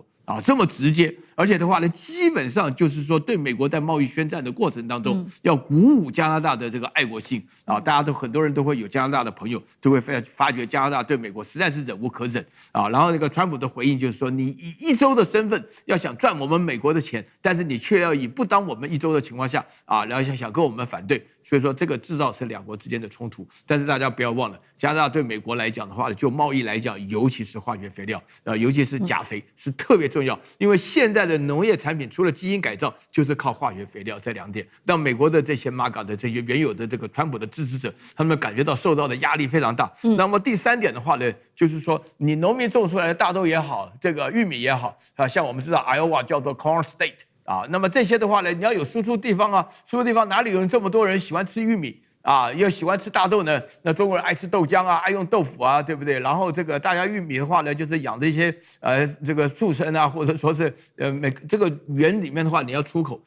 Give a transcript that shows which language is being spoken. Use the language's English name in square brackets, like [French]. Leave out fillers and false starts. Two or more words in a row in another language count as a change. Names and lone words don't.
[Chinese] 這麼直接，而且的話呢，基本上就是說，對美國在貿易宣戰的過程當中，要鼓舞加拿大的這個愛國性大家都很多人都會有加拿大的朋友，就會發覺加拿大對美國實在是忍無可忍然後那個川普的回應就是說，你以一州的身份要想賺我們美國的錢，但是你卻要以不當我們一州的情況下然後想跟我們反對，所以說這個製造是兩國之間的衝突。但是大家不要忘了，加拿大對美國來講的話，就貿易來講，尤其是化學肥料尤其是鉀肥是特別重要，因為現在的農業產品除了基因改造，就是靠化學肥料這兩點，讓美國的這些 MAGA 的這些原有的這個川普的支持者，他們感覺到受到的壓力非常大。那麼第三點的話呢，就是說你農民種出來的大豆也好，這個玉米也好像我們知道 Iowa 叫做 [English] Corn State [Chinese] 那麼這些的話呢，你要有輸出地方輸出地方哪裡有這麼多人喜歡吃玉米？又喜歡吃大豆呢？那中國人愛吃豆漿愛用豆腐對不對？然後這個大家玉米的話呢，就是養這些這個畜生或者說是這個園裡面的話，你要出口。